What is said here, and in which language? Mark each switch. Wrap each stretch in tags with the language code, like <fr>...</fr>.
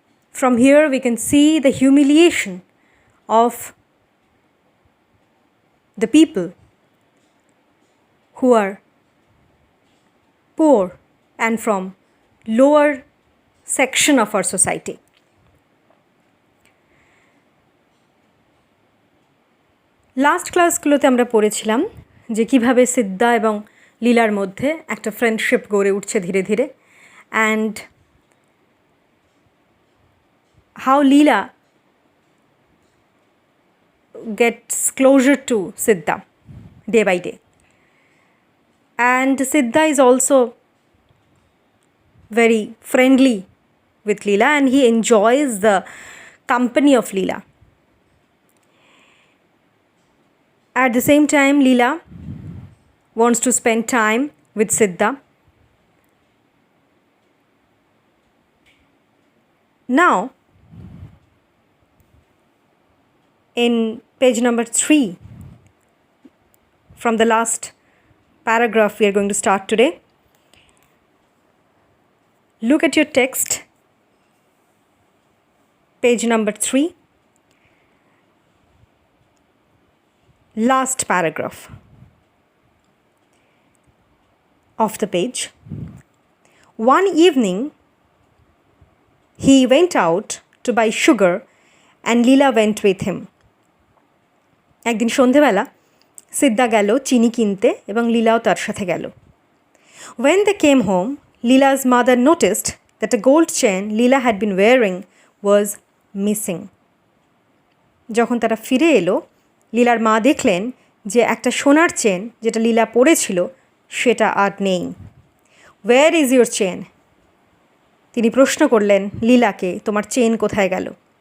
<en>From here, we can see the humiliation of the people who are poor and from lower section of our society.</en> <bn>Last ক্লাসগুলোতে আমরা পড়েছিলাম যে কীভাবে সিদ্ধা এবং লীলার মধ্যে একটা ফ্রেন্ডশিপ গড়ে উঠছে ধীরে ধীরে,</bn> <en>And how Leela gets closer to Siddha day by day. And Siddha is also very friendly with Leela and he enjoys the company of Leela. At the same time, Leela wants to spend time with Siddha. Now, in page number 3, from the last paragraph we are going to start today. Look at your text, page number 3, last paragraph of the page. One evening, he went out to buy sugar and Leela went with him.</en> <bn>একদিন সন্ধেবেলা সিদ্ধা গেল চিনি কিনতে এবং লীলাও তার সাথে গেল.</bn> <en>When they came home, Leela'S mother noticed that a gold chain Leela had been wearing was missing.</en> <bn>যখন তারা ফিরে এলো, লীলার মা দেখলেন যে একটা সোনার চেন যেটা লীলা পরেছিল সেটা আর নেই.</bn> <en>Where is your chain?</en> <bn>তিনি প্রশ্ন করলেন লীলাকে, তোমার চেন কোথায় গেল?</bn>